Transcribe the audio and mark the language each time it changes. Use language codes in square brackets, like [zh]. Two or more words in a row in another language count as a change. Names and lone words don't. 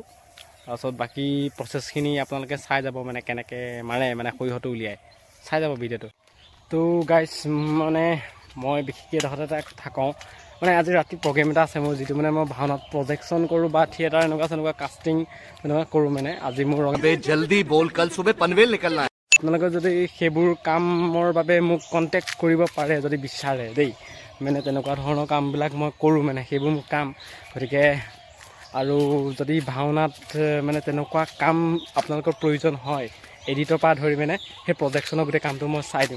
[as] তাৰপাছত বাকী প্ৰচেছখিনি আপোনালোকে চাই যাব, মানে কেনেকৈ মাৰে মানে সৰিয়হটো উলিয়াই চাই যাব ভিডিঅ'টো। তো গাইছ মানে মই বিশেষকৈ এডোখৰতে এটা কথা কওঁ, মানে আজি ৰাতি প্ৰগ্ৰেম এটা আছে মোৰ, যিটো মানে মই ভাওনাত প্ৰজেকশ্যন কৰোঁ বা থিয়েটাৰ এনেকুৱা কাষ্টিং এনেকুৱা কৰোঁ। মানে আজি মোৰ [hi] जल्दी बोल, कल सुबह पनवेल निकलना है। [as] আপোনালোকে যদি সেইবোৰ কামৰ বাবে মোক কণ্টেক্ট কৰিব পাৰে, যদি বিচাৰে দেই, মানে তেনেকুৱা ধৰণৰ কামবিলাক মই কৰোঁ, মানে সেইবোৰ মোৰ কাম। গতিকে আৰু যদি ভাওনাত মানে তেনেকুৱা কাম আপোনালোকৰ প্ৰয়োজন হয়, এডিটৰ পৰা ধৰি মানে সেই প্ৰজেকশ্যনৰ গোটেই কামটো মই চাই দিওঁ।